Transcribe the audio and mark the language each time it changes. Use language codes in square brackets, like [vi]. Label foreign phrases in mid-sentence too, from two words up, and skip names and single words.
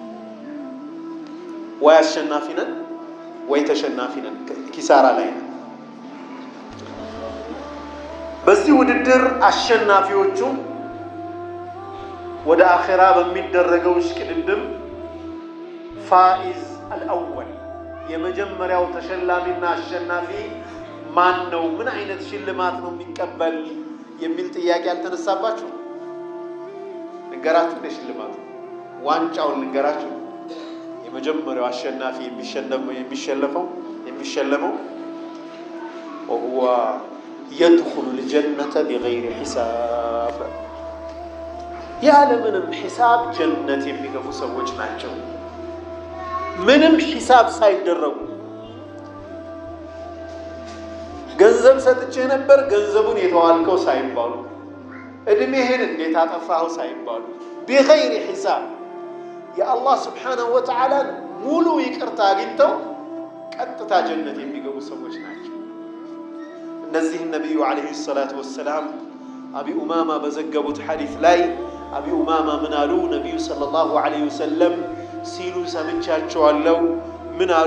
[am] ወይ አሸናፊ ነን ወይ ተሸናፊ ነን ኪሳራ ላይ ነን በዚህ ውድድር አሸናፊዎቹ ወደ አኺራ በሚደረገው ሽቅድድም [ar] فائز الأول [am] የመጀመሪያው ተሸላሚና አሸናፊ ማን ነው ምን አይነት ሽልማት ነው የሚቀበል የሚል ጥያቄ አልተነሳባችሁ ንገራችሁ ለሽልማቱ ዋንጫውን ንገራችሁ የመጀመሪያው አሸናፊ የሚሸለመው [ar] وهو يدخل الجنة بغير حساب [am] ያለምንም ሒሳብ ጀነት የሚገቡ ሰዎች ናቸው ምንም ሒሳብ ሳይደረጉ ገንዘብ ሰጥቼ ነበር ገንዘቡን የተዋልከው ሳይባሉ እድሜህን እንዴት አጠፋኸው ሳይባሉ [ar] بغير حساب يا الله سبحانه وتعالى [am] ሙሉ ይቅርታ አግኝተው ቀጥታ ጀነት የሚገቡ ሰዎች ናቸው። እነዚህ ነብዩ [ar] عليه الصلاة والسلام [am] አቢ ኡማማ በዘገቡት ሐዲስ ላይ አቢ ኡማማ ምን አሉ? ነብዩ [ar] صلى الله عليه وسلم [am] ሲሉ ሰምቻቸዋለሁ። ምን አሉ?